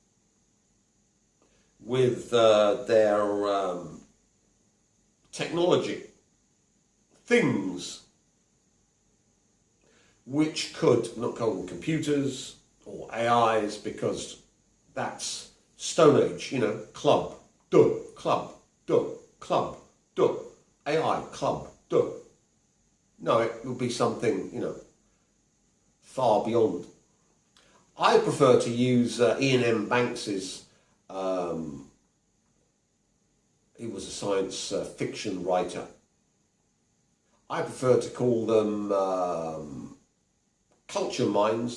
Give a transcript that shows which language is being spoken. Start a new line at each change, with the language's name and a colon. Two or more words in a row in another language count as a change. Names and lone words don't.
English: with their technology things which could, not call them computers or AIs, because that's Stone Age, club, duh, club, duh, club, duh, AI, club, duh. No, it would be something, far beyond. I prefer to use Ian M. Banks's, he was a science fiction writer. I prefer to call them culture minds.